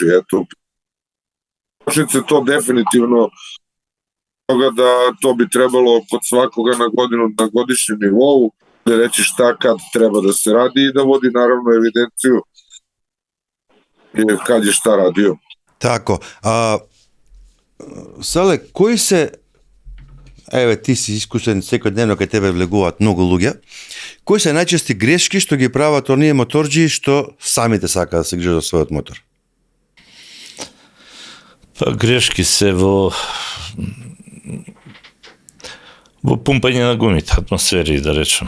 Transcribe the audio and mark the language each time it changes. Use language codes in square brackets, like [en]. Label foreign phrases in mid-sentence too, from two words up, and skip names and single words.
[sr] Eto, počnice to definitivno toga da to bi trebalo kod svakoga na godišnjem nivou, da reći šta kad treba da se radi i da vodi naravno evidenciju kad je šta radio. Tako. Sale, koji se, evo ti si iskusen svakodnevno kad tebe [mk] влегуваат много луѓе, кои се најчести грешки што ги прават оние моторџии што самите сакаат да се грижат за својот мотор? Па грешки се во пумпање на гумите, атмосфери, да речем.